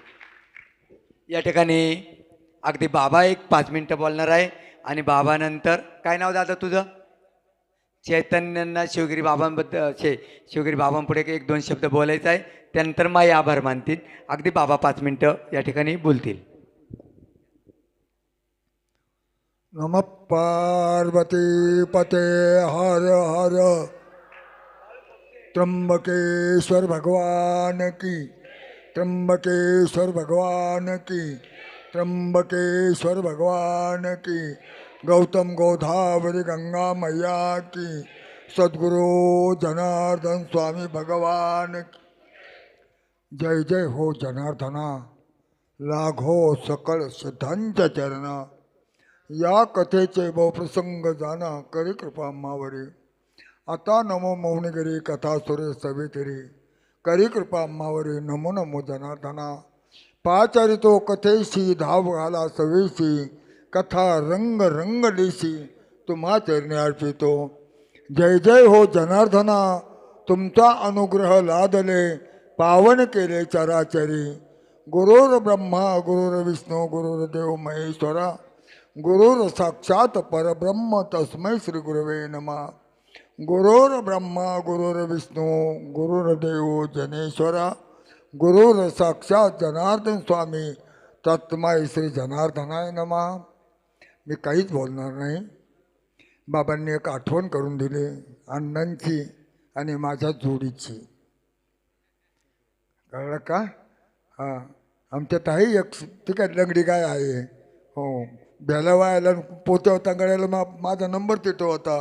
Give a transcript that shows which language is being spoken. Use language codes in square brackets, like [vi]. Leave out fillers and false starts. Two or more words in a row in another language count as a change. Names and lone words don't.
[mr] या ठिकाणी अगदी बाबा एक 5 मिनिटं बोलणार आहे आणि बाबानंतर काय नाव दादा तुझं? चैतन्यांना शिवगिरी बाबांबद्दल शिवगिरी बाबांपुढे एक 2 शब्द बोलायचं आहे. त्यानंतर माई आभार मानतील. अगदी बाबा 5 मिनिटं या ठिकाणी बोलतील. [sa] नमः पार्वती पते हर हर [hi] त्र्यंबकेश्वर भगवान की, त्र्यंबकेश्वर भगवान की, त्र्यंबकेश्वर भगवान की, गौतम गोदावरी गंगा मैया की, सद्गुरु जनार्दन स्वामी भगवान की. [mr] जय जय हो जनार्दना, लाघो सकळ सिद्धांच्या चरणा. या कथेचे बहुप्रसंग जाणा, करी कृपा मावरी. आता नमो मौनिगिरी कथा सुरे सवितरी, करी कृपा मावरी. नमो नमो जनार्दना. पाचारितो कथेशी धाव घाला सवेशी, कथा रंग रंगलीशी तुम्हा चरणी अर्पितो. जय जय हो जनार्दना, तुमचा अनुग्रह लादले, पावन केले चराचरी. [sa] गुरुर ब्रह्मा गुरुर विष्णू गुरुर्देव महेश्वरा, गुरुर साक्षात परब्रह्म तस्मै श्री गुरवे नमः. गुरुर ब्रह्मा गुरुर विष्णू गुरुर्देव जनेश्वरा, गुरुर साक्षात जनार्दन स्वामी तस्मै श्री जनार्दनाय नमः. [mr] मी काहीच बोलणार नाही. बाबांनी एक आठवण करून दिली अण्णांची आणि माझ्या जोडीची. कळलं का? हां, आमच्यात आहे एक ठीक आहे लंगडी गाय आहे. हो, बेलावायला पोत्या होता गळ्याला माझा नंबर तिथं होता.